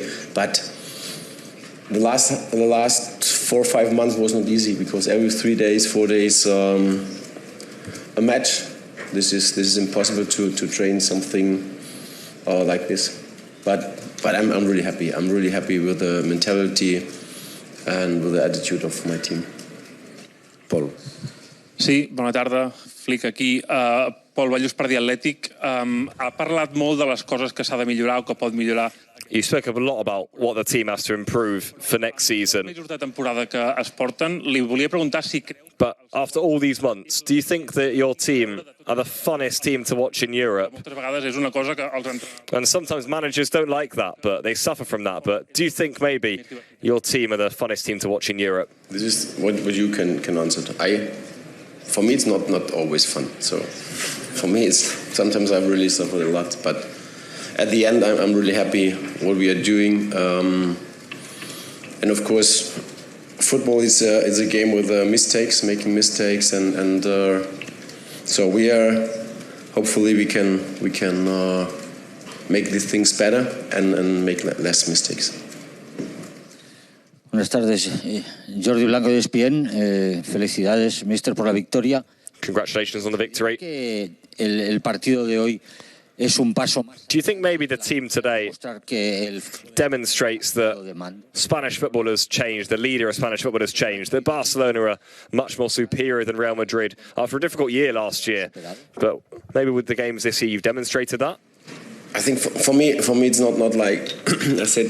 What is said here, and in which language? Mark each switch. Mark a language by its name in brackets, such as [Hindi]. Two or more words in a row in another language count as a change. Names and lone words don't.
[English] But the last 4 or 5 months was not easy because every 3 days, 4 days, a match. This is impossible to train something like this, but I'm really happy. I'm really happy with the mentality and with the attitude of my team. Paul. [Catalan] Sí, bona tarda. Flick aquí. Pol Ballús per The Athletic. Ha parlat molt de les coses que s'ha de millorar o que pot millorar. [English] You spoke a lot about what the team has to improve for next season. [Catalan] Mesos de temporada que es porten. Li volia preguntar si creu... [English] But after all these months, do you think that your team are the funnest team to watch in Europe? [Catalan] Moltes vegades és una cosa que els [English] And sometimes managers don't like that, but they suffer from that. But do you think maybe your team are the funnest team to watch in Europe? This is what you can answer. For me, it's not always fun. So for me, sometimes I really suffer a lot. But at the end, I'm really happy what we are doing. And of course, football is a game with making mistakes, and so we are. Hopefully, we can make these things better and make less mistakes. [Spanish] Buenas tardes, Jordi Blanco de ESPN. Felicidades, mister, por la victoria. [English] Congratulations on the victory. [Spanish] El partido de hoy es un paso más. [English] Do you think maybe the team today demonstrates that Spanish football has changed, the leader of Spanish football has changed, that Barcelona are much more superior than Real Madrid after a difficult year last year? But maybe with the games this year, you've demonstrated that? I think for me, it's not like I said.